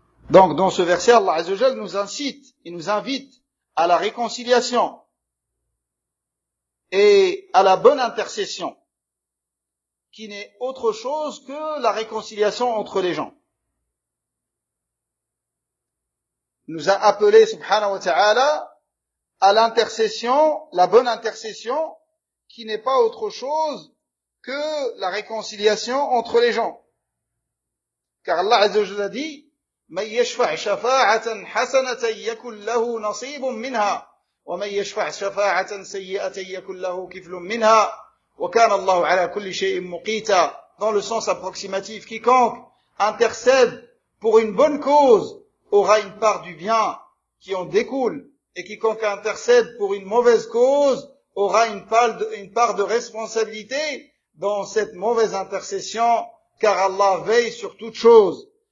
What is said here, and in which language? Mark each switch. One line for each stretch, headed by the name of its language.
French: Donc, dans ce verset, Allah Azza wa Jalla nous incite, il nous invite à la réconciliation et à la bonne intercession, qui n'est autre chose que la réconciliation entre les gens. Il nous a appelé, subhanahu wa ta'ala, à l'intercession, la bonne intercession, qui n'est pas autre chose que la réconciliation entre les gens. Car Allah Azza wa Jalla dit,
Arabic: مَنْ يَشْفَعْ شَفَاعَةً حَسَنَةً يَكُنْ لَهُ نَصِيبٌ مِنْهَا وَمَنْ يَشْفَعْ شَفَاعَةً سَيِّئَةً يَكُنْ لَهُ كِفْلٌ مِنْهَا وَكَانَ اللَّهُ عَلَى كُلِّ شَيْءٍ مُقِيتًا.
French: Dans le sens approximatif, quiconque intercède pour une bonne cause aura une part du bien qui en découle, et quiconque intercède pour une mauvaise cause aura une part de responsabilité dans cette mauvaise intercession, car Allah veille sur toute chose.